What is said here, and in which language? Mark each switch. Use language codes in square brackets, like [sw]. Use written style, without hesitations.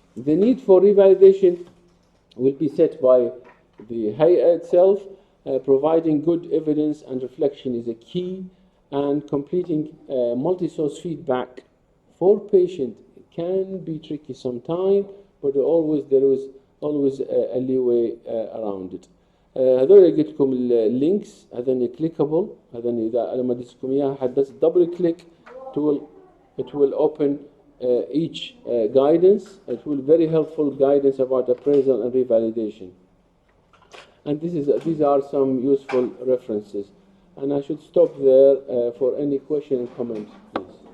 [en] The need for revalidation will be set by the Hay'a itself. Providing good evidence and reflection is a key, and completing multi-source feedback for patient can be tricky sometimes, but there is always a leeway around it. [ar] هذول قلت لكم اللينكس هذول clickable. هذول إذا لما اديتكم إياها حد بس [en] double click it will open each guidance. It will very helpful guidance about appraisal and revalidation. And these are some useful references. And I should stop there for any question and comments, please.